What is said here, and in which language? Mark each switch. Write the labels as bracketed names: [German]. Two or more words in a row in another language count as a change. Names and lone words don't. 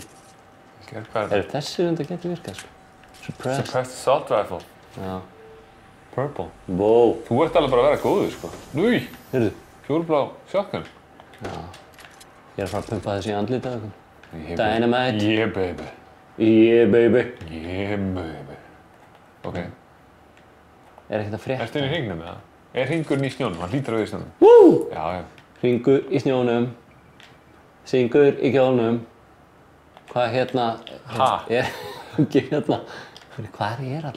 [Icelandic] Hvað þessi reyndar getur virkað, sko? [English] Suppressed Assault Rifle. [Icelandic] Já. Purple. Wow. Þú ert alveg bara að vera góður, sko. Núi! Heyrðu. Fjólblá shotgun. Já. Ég að fara að pumpa þessi í andlitið eitthvað. Dynamite. [English] Yeah, baby. Yeah, baby. Yeah, baby. Ok. [Icelandic] Ekkert að frétta? Ertu inn í hringnum, eða? Hringurinn í snjónum? Hann hlýtur að vera í snjónum. Woo! Já. Hringur í snjónum. Syngur í kjólnum. Hvað hérna? Ekki hérna. Hvað allir?